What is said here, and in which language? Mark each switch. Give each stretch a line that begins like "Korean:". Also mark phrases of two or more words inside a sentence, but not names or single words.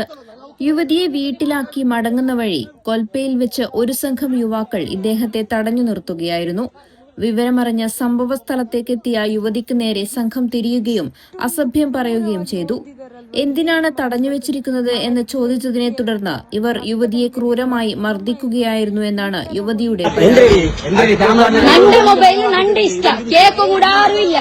Malayalam: യുവതിയെ വീട്ടിലാക്കി മടങ്ങുന്ന വഴി കൊൽപ്പയിൽ വെച്ച് ഒരു സംഘം യുവാക്കൾ ഇദ്ദേഹത്തെ തടഞ്ഞു നിർത്തുകയായിരുന്നു. വിവരമറിഞ്ഞ സംഭവ സ്ഥലത്തേക്കെത്തിയ യുവതിക്ക് നേരെ സംഘം തിരിയുകയും അസഭ്യം പറയുകയും ചെയ്തു. എന്തിനാണ് തടഞ്ഞുവെച്ചിരിക്കുന്നത് എന്ന് ചോദിച്ചതിനെ തുടർന്ന് ഇവർ യുവതിയെ ക്രൂരമായി മർദ്ദിക്കുകയായിരുന്നു എന്നാണ് യുവതിയുടെ
Kannada: ನಂಡೆ ಮೊಬೈಲ್ ನಂಡೆ ಇಷ್ಟ, ಕೇಕು ಕೂಡ ಯಾರು ಇಲ್ಲ.